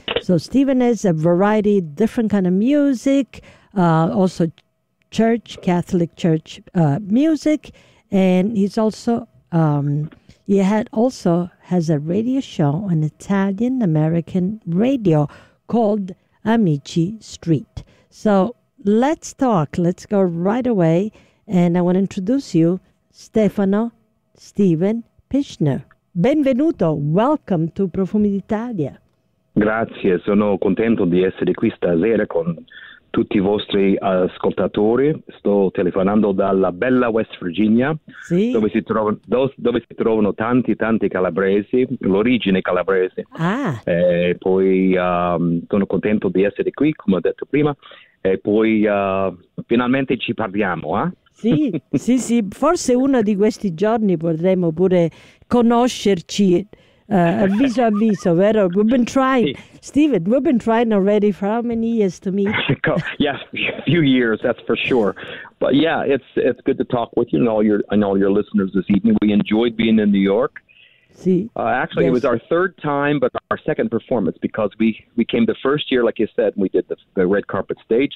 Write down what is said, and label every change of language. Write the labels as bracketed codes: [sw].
[en] So Stephen has a variety of different kind of music, also church, Catholic church music, and he's also he had also has a radio show on Italian American radio called Amici Street. So let's talk. Let's go right away, and I want to introduce you, Stefano Steven Pichner. [it] Benvenuto, [en] welcome to Profumi d'Italia. [it] Grazie, sono contento di essere qui stasera con tutti i vostri ascoltatori. Sto telefonando dalla bella West Virginia, Sì. dove si trovano tanti, tanti calabresi, l'origine calabrese. Ah. E poi sono contento di essere qui, come ho detto prima, e poi finalmente ci parliamo, Sì, eh? forse uno di questi giorni potremmo pure conoscerci avviso a viso, vero? [en] We've been trying, Steven, we've been trying already for how many years to meet? Yes, a few years, that's for sure. But yeah, it's good to talk with you and all your listeners this evening. We enjoyed being in New York. [it] Sì, [en] Actually, it was yes. our third time, but our second performance because we came the first year, like you said, and we did the red carpet stage.